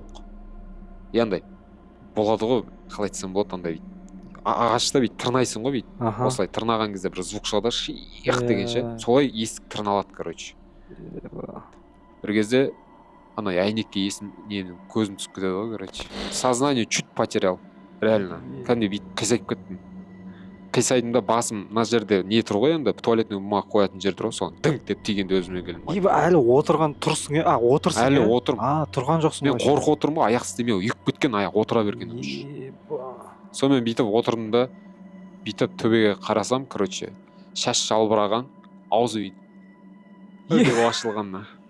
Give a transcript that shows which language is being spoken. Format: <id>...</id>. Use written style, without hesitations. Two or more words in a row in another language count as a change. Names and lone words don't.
<kk>Яндай болады ғой, қалай айтсам болады, андай ағашта тырнайсың ғой, осылай тырнаған кезде бір звук шығады, шиық дегенше, солай есік тырналады, короче. Бір кезде ана әйнекке көзім түсіп кетеді ғой, короче.</kk> <ru>Сознание чуть потерял, реально.</ru> <kk>Кәдімгідей қисайып кеттім. Қисайдым да, басым мына жерде не тұр ғой, енді</kk> <ru>туалетный бумага</ru> <kk>қоятын жер тұр ғой, соған дыңқ деп тигенде өзіме келдім. Әлі отырған тұрсың, отырсың. Әлі отырм. Тұрған жоқсың. Мен қорқып отырмын ғой, аяқ істемей, үйіп кеткен аяқ отыра берген. Сонымен бүйтіп отырдым да, бүйтіп төбеге қарасам, короче, шаш жалбыраған, аузы бүйтіп ашылғанна.</kk>